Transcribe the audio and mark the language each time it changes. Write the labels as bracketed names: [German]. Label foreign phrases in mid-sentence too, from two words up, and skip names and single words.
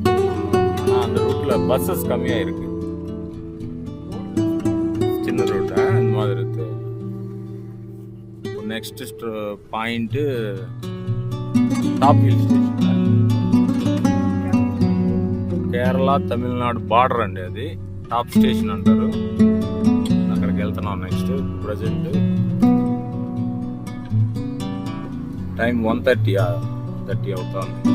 [Tamil] ஆனால் அந்த ரூட்டில் பஸ்ஸஸ் கம்மியாக இருக்கு, சின்ன ரூட்டா இந்த மாதிரி இருக்கு. [English] next point [Telugu] టాప్ హిల్ స్టేషన్, కేరళ తమిళనాడు బార్డర్ అండి, అది టాప్ స్టేషన్ అంటారు. అక్కడికి వెళ్తున్నాం నెక్స్ట్. [English] present time [Telugu] 1:30 అవుతుంది.